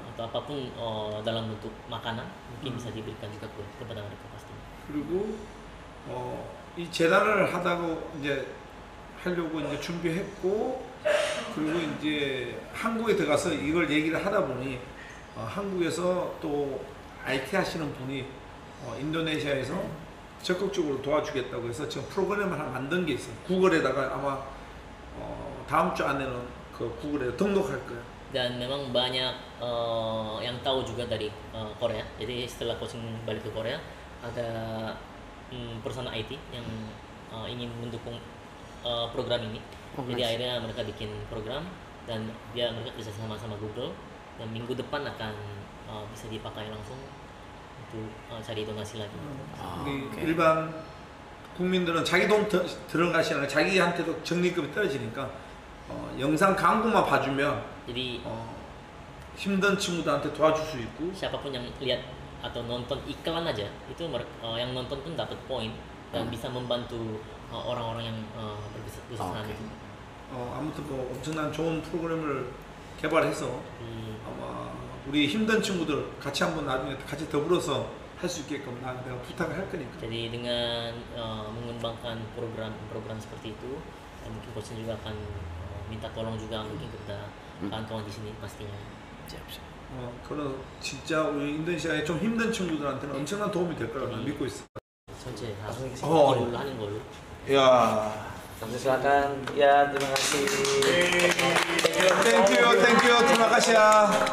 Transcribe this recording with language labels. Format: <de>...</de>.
<id>atau apapun dalam bentuk makanan mungkin bisa diberikan juga kepada mereka pastinya.</id> <ko>그리고 이 재단을 하다가 이제 하려고 이제 준비했고 그리고 이제 한국에 들어가서 이걸 얘기를 하다 보니 한국에서 또 IT 하시는 분이 인도네시아에서 적극적으로 도와주겠다고 해서 지금 프로그램을 하나 만든 게 있어요. 구글에다가 아마 다음 주 안에는 그 구글에 등록할 거예요.</ko> <id>Dan memang banyak yang tahu juga dari Korea. Jadi setelah coaching balik ke Korea ada perusahaan IT yang ingin mendukung program ini. Jadi akhirnya mereka bikin program dan mereka kerja sama Google dan minggu depan akan bisa dipakai langsung untuk cari donasi lagi.</id> <ko>우리 일반 국민들은 자기 돈 들어가시는 자기한테도 적립금이 떨어지니까 영상 광고만 봐주면</ko> <id>Jadi</id> <ko>힘든 친구들한테 도와줄 수 있고</ko> <id>siapapun yang lihat atau nonton iklan aja itu yang nonton pun dapat poin dan bisa membantu orang-orang yang berkesusahan itu.</id> <ko>아무튼 뭐 엄청난 좋은 프로그램을 개발해서 아마 우리 힘든 친구들 같이 한번 나중에 같이 더불어서 할 수 있게끔 내가 부탁을 할 거니까.</ko> <id>Jadi dengan mengembangkan program seperti itu, mungkin coachnya juga akan minta tolong juga mungkin kepada kawan-kawan di sini pastinya.</id> <ko>그런 진짜 우리 인도네시아에 좀 힘든 친구들한테는 엄청난 도움이 될 거라고 난 믿고 있어. 전체 다 이걸로 하는 걸로. 야,</ko> <id>Silakan. Ya, terima kasih.</id> <en>땡큐,</en> <id>terima kasih ya.</id>